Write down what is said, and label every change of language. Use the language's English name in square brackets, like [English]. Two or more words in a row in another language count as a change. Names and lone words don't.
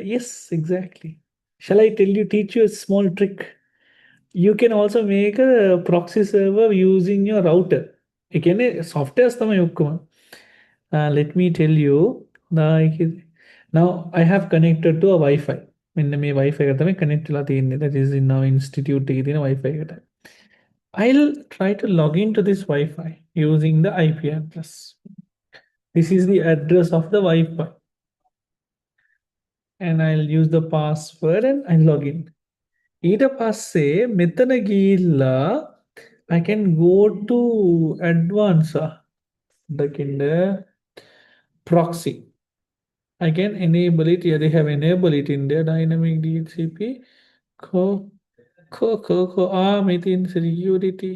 [English] Yes, exactly. Shall I tell you, teach you a small trick? You can also make a proxy server using your router. Again, software let me tell you. Now I have connected to a Wi-Fi. [Sinhala] මෙන්න මේ Wi-Fi එකට තමයි connect වෙලා තියෙන්නේ. [English] That is in our institute [Sinhala] එකේ තියෙන Wi-Fi එකට. [English] I'll try to log into this Wi-Fi using the IP address. This is the address of the Wi-Fi. and I'll use the password and I'll log in. [Sinhala] ඊට පස්සේ මෙතන ගිහිල්ලා [English] I can go to advanced දකින්න proxy. I can enable it. Yeah, they have enabled it in their dynamic DHCP. Co, meeting security.